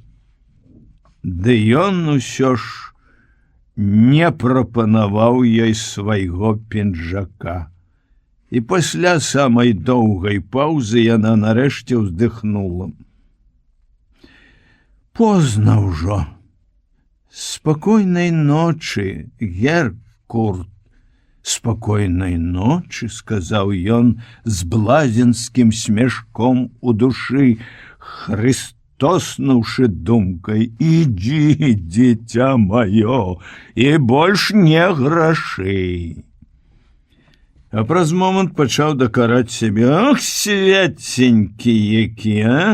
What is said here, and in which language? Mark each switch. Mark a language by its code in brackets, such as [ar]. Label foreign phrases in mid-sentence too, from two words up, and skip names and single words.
[be] Ды ён усё ж не прапанаваў ёй свайго пінжака. І пасля самай доўгай паўзы яна нарэшце ўздыхнула. «Позна ўжо. Спакойнай ночы, Геркурт». [ru] «Спокойной ночи», [be] — сказал ён з блазенскім смешком у душы, христоснуўшы думкай: «Ідзі, дзіця маё, і больш не грашэй». А праз момант пачаў дакараць сябе: «Ах, свяценькі які, а?